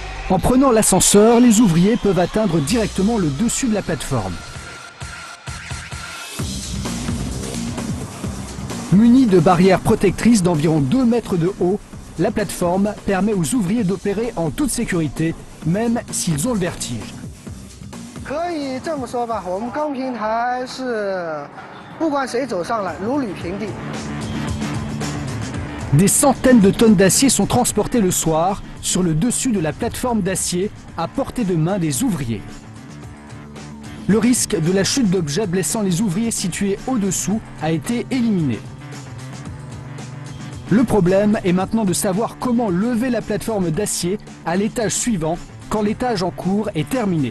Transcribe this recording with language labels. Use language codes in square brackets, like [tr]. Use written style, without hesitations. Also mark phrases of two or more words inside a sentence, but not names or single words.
[fr] En prenant l'ascenseur, les ouvriers peuvent atteindre directement le dessus de la plateforme. Munie de barrières protectrices d'environ 2 mètres de haut, la plateforme permet aux ouvriers d'opérer en toute sécurité, même s'ils ont le vertige. [zh] 可以这么说吧，我们钢平台是不管谁走上来如履平地。 [fr] Des centaines de tonnes d'acier sont transportées le soir sur le dessus de la plateforme d'acier à portée de main des ouvriers. Le risque de la chute d'objets blessant les ouvriers situés au-dessous a été éliminé. Le problème est maintenant de savoir comment lever la plateforme d'acier à l'étage suivant quand l'étage en cours est terminé.